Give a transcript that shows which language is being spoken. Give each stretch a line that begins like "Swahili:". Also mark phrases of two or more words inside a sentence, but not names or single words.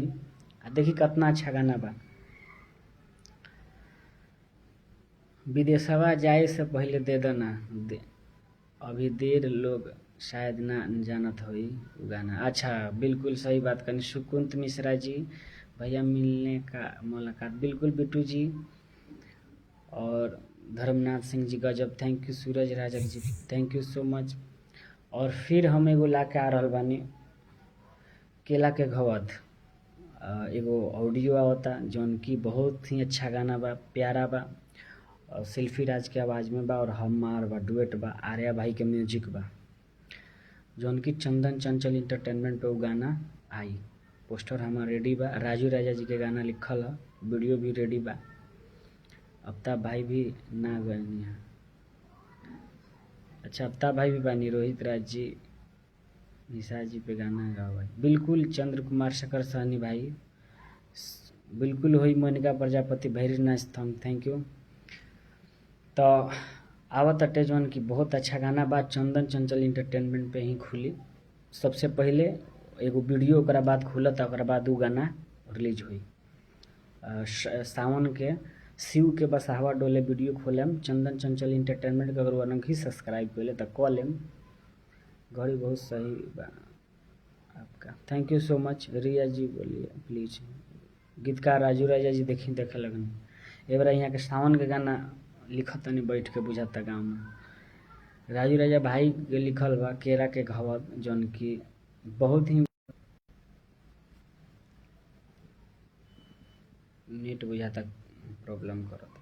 Bhojpuri: देखी कितना अच्छा गाना बा, विदेशवा जाए से पहले दे दो ना अभी देर लोग शायद ना जानत होई गाना। अच्छा बिल्कुल सही बात करनी। सुकुंत मिश्रा जी भैया मिलने का मुलाकात, बिल्कुल बिट्टू जी। और धर्मनाथ सिंह जी गजब,
English: thank you. सूरज राजक जी thank you so much.
Bhojpuri: और फिर हम एगो ला के आ रहल बानी, केला के घवद। एगो ऑडियो आवता जौन की बहुत ही अच्छा गाना बा, प्यारा बा, और सेल्फी राज के आवाज़ में बा और हमार बा, डुएट बा, आर्या भाई के म्यूजिक बा, जौन की चंदन चंचल इंटरटेनमेंट पे वो गाना आई। पोस्टर हमार रेडी बा, राजू राजा जी के गाना लिखल है, वीडियो भी रेडी बा। अफ्ताब भाई भी ना गए हैं, अच्छा अफ्ताब भाई भी बानी, रोहित राज जी, निशा जी पे गाना गाओ भाई, बिल्कुल। चंद्र कुमार शेखर सहनी भाई बिल्कुल होई।
English: मोनिका प्रजापति very nice, thank you.
Bhojpuri: तो आवत अटे जौन की बहुत अच्छा गाना बा, चंदन चंचल इंटरटेनमेंट पे ही खुली। सबसे पहले एगो वीडियो, ओकरा बाद खुलत, ओकरा बाद उ गाना रिलीज हुई। सावन के शिव के बसाहवा डोले वीडियो खोलेम चंदन चंचल इंटरटेनमेंट के, अगर वो नहीं सब्सक्राइब कैले तो कॉल लेम। घड़ी बहुत सही बा आपका,
English: thank you so much.
Bhojpuri: रिया जी बोलिए प्लीज। गीतकार राजू राजा जी देखे लगन ए बार यहाँ के सावन के गाना लिखत तनी बैठ के, बुझाता गाँव में। राजू राजा भाई के लिखल बा केरा के घवत, जौन की बहुत ही नेट बुझाता प्रॉब्लम करता।